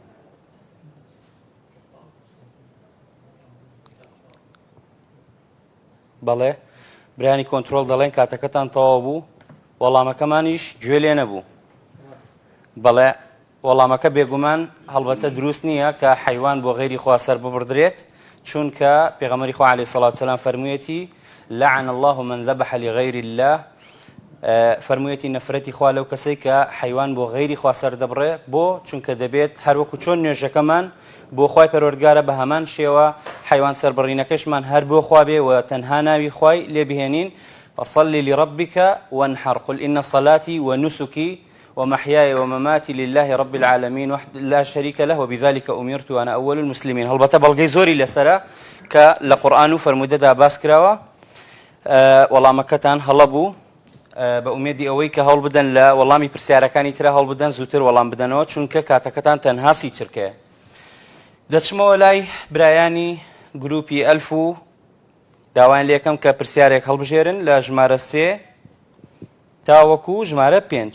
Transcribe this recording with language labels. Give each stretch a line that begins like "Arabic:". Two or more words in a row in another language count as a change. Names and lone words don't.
Central Kurdish: بەڵێ، برانی کۆنتڕۆڵ دەڵێن کاتەکەتان تەواو بوو، وەڵامەکەمانیش گوێ لێ نەبوو. بەڵێ، وەڵامەکە بێگومان هەڵبەتە دروست نییە کە حەیوان بۆ غەیری خوا سەر ببڕدرێت، چونکە پێغەمبەری خوا
Arabic: عەلەیهی سەڵات وسەلام
Central Kurdish: فەرموویەتی
Arabic: لعن الله من ذبح لغير الله.
Central Kurdish: فەرموویەتی نەفرەتی خوا لەو کەسەی کە حەیوان بۆ غەیری خوا سەر دەبڕێ، بۆ چونکە دەبێت هەروەکو چۆن نوێژەکەمان بۆ خوای پەروەردگارە بە هەمان شێوە حەیوان سەربڕینەکەشمان هەر بۆ خوا بێ و تەنها ناوی خوای لێ بهێنین.
Arabic: فصل لربك وانحر قل إن صلاتي ونسكي ومحياي ومماتي لله رب العالمين وحده لا شريك له وبذلك أمرت وأنا أول المسلمين.
Central Kurdish: هەڵبەتە بەڵگەی زۆری لەسەرە کە لە قورئان و فەرموودەدا باس کراوە. وەڵامەکەتان هەڵە بوو، بە ئومێدی ئەوەی کە هەوڵ بدەن لە وەڵامی پرسیارەکانی ترە هەوڵ بدەن زووتر وەڵام بدەنەوە، چونکە کاتەکەتان تەنها سی چرکەیە. دەچمەوە لای برایانی گروپی ئەلف و داوایان لێکەم کە پرسیارێک هەڵبژێرن لە ژمارە 3 تاوەکو ژمارە 5.